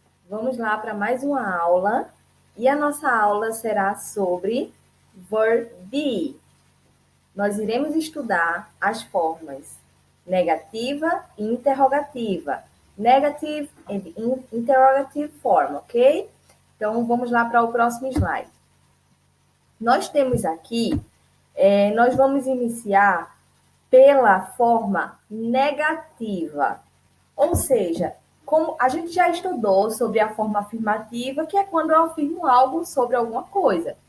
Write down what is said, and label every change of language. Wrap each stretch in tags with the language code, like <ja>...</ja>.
<pt>Vamos lá para mais uma aula. E a nossa aula será sobre verb be. Nós iremos estudar as formas negativa e interrogativa.</pt> <en>Negative and interrogative form, ok?</en> <pt>Então, vamos lá para o próximo slide. Nós temos aqui, nós vamos iniciar pela forma negativa. Ou seja, como a gente já estudou sobre a forma afirmativa, que é quando eu afirmo algo sobre alguma coisa.</pt>